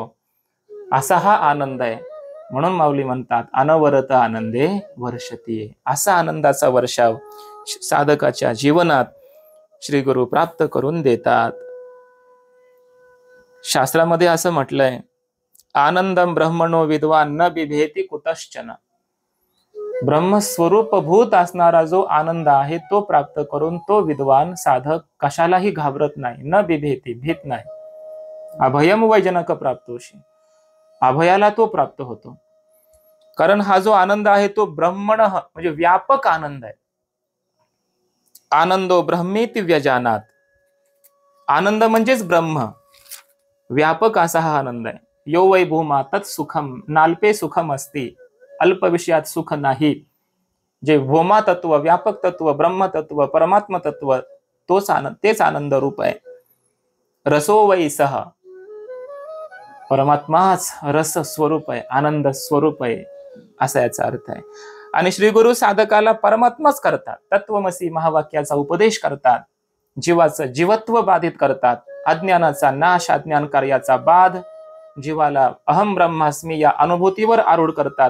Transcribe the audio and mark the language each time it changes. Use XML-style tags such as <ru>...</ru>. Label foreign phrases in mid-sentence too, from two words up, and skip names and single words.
<mr>असा हा आनंद आहे. म्हणून माऊली म्हणतात अनवरत आनंदे वर्षतीये. असा आनंदाचा वर्षाव साधकाच्या जीवनात श्री गुरु प्राप्त करून देतात. शास्त्रामध्ये असं म्हटलंय</mr> <sa>आनंदम ब्रह्मणो विद्वान न बिभेती कुतश्चन.</sa> <mr>ब्रह्मस्वरूप भूत असणारा जो आनंद आहे तो प्राप्त करून तो विद्वान साधक कशालाही घाबरत नाही.</mr> <sa>न बिभेती,</sa> <mr>भीत नाही.</mr> <sa>अभयम वैजनक प्राप्तोशी,</sa> <mr>अभयाला तो प्राप्त होतो. कारण हा जो आनंद आहे तो ब्रह्मण म्हणजे व्यापक आनंद आहे.</mr> <sa>आनंदो ब्रह्मेति व्यजानात.</sa> <mr>आनंद म्हणजेच ब्रह्म, व्यापक असा हा आनंद आहे.</mr> <sa>यो वै भूमा तत् सुखम नाल्पे सुखम असती,</sa> <mr>अल्प विषयात सुख नाही. जे भूमा तत्व, व्यापक तत्व, ब्रह्म तत्व, परमात्म तत्व तोच आनंद, तेच आनंद रूप आहे.</mr> <sa>रसो वै सह,</sa> <mr>परमात्माच रस स्वरूप आहे, आनंद स्वरूप आहे, असा याचा अर्थ आहे. आणि श्री गुरु साधकाला परमात्माच करतात. तत्वमसी महावाक्याचा उपदेश करतात. जीवाचं जीवत्व बाधित करतात. अज्ञानाचा नाश, अज्ञान कार्याचा बाध, जीवाला</mr> <sa>अहम ब्रह्मास्मी</sa> <mr>या अनुभूतीवर आरूढ करतात.</mr>